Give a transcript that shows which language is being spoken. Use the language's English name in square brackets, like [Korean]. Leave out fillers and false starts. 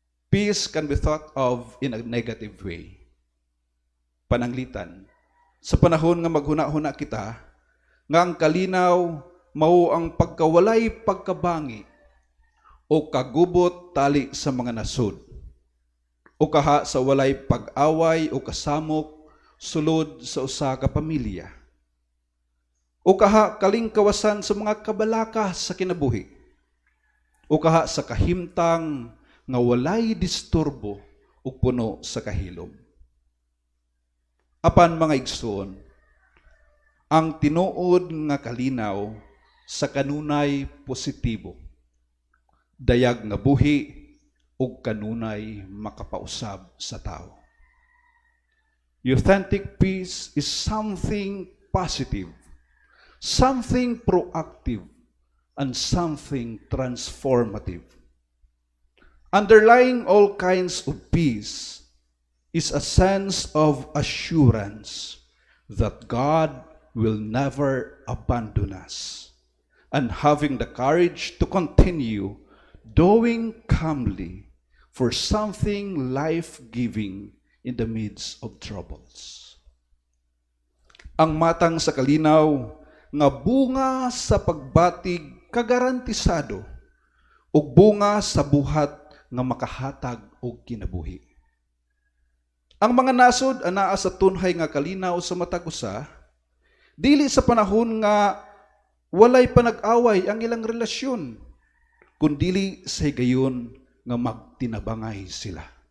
[English] Peace can be thought of in a negative way. [Cebuano] Pananglitan, sa panahon nga maghuna-huna kita, nga ang kalinaw mao ang pagkawalay pagkabangi o kagubot tali sa mga nasud, o kaha sa walay pag-away o kasamok sulod sa usa ka pamilya, o kaha kaling kawasan sa mga kabalaka sa kinabuhi, o kaha sa kahimtang nga walay disturbo ug puno sa kahilom. Apan mga igsoon, ang tinuod nga kalinaw sa kanunay positibo, dayag nga buhi ug kanunay makapausab sa tao. [English] Authentic peace is something positive, something proactive, and something transformative. Underlying all kinds of peace is a sense of assurance that God will never abandon us, and having the courage to continue doing calmly for something life-giving in the midst of troubles. [Cebuano] Ang matang sa kalinaw nga bunga sa pagbatig kagarantisado ug bunga sa buhat nga makahatag og kinabuhi. Ang mga nasod anaa sa tunhay nga kalinaw sa matag usa, dili sa panahon nga walay panag-away ang ilang relasyon, kundili sa higayon nga magtinabangay sila.